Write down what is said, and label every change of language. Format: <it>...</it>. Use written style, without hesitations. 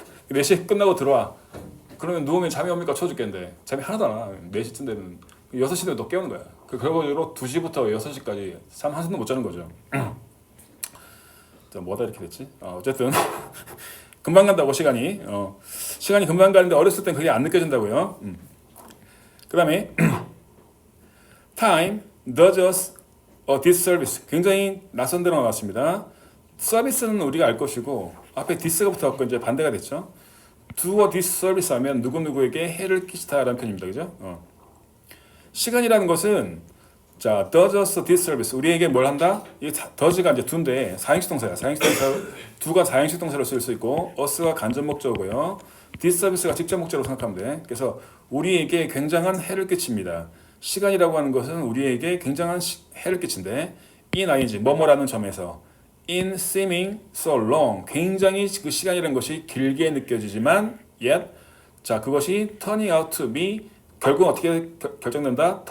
<ko>4시에 끝나고 들어와. 그러면 누우면 잠이 옵니까? 쳐죽겠는데 잠이 하나도 안 와. 4시쯤 되면 6시 되면 또 깨우는 거야. 그 결과적으로 2시부터 6시까지 잠 한숨도 못 자는 거죠. 자, 뭐다 이렇게 됐지? 어쨌든 금방 간다고 시간이. 시간이 금방 가는데 어렸을 땐 그게 안 느껴진다고요. 그 다음에</ko> <en>time does us a disservice.</en> <ko>굉장히 낯선 단어가 나왔습니다. 서비스는 우리가 알 것이고 앞에 dis가 붙어갖고 이제 반대가 됐죠. do a disservice 하면 누구누구에게 해를 끼치다라는 표현입니다. 그죠? 시간이라는 것은 자,</ko> <en>does us a disservice.</en> <ko>우리에게 뭘 한다? 이 does가 이제 do인데 사행식 동사야. 사행식 동사 do가 사행식 동사로 쓸 수 있고 us가 간접 목적어고요. disservice가 직접 목적으로 생각하면 돼. 그래서 우리에게 굉장한 해를 끼칩니다. 시간이라고 하는 것은 우리에게 굉장한 해를 끼친대. in ing 뭐뭐라는 점에서</ko> <en>in seeming so long</en> <ko>굉장히 그 시간이라는 것이 길게 느껴지지만 yet 자 그것이</ko> <en>turning out to be</en> <ko>결국 어떻게 결정된다?</ko>